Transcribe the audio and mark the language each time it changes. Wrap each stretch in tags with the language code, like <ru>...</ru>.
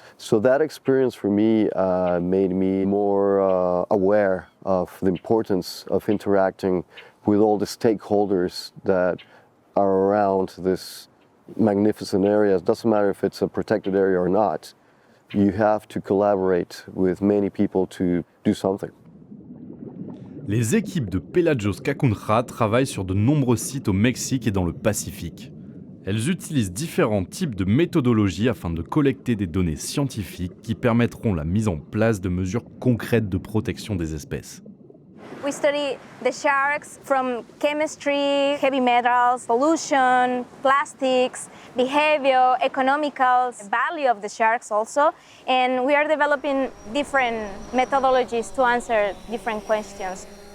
<en>So that experience for me made me more aware of the importance of interacting with all the stakeholders that are around this magnificent area. It doesn't matter if it's a protected area or not. You have to collaborate with many people to do something.</en> <fr>Les équipes de Pelagos Cacunja travaillent sur de nombreux sites au Mexique et dans le Pacifique. Elles utilisent différents types de méthodologies afin de collecter des données scientifiques qui permettront la mise en place de mesures concrètes de protection des espèces.</fr> <en>We study the sharks from chemistry, heavy metals, pollution, plastics, behavior, economical value of the sharks also. And we are developing different methodologies to answer different questions.</en>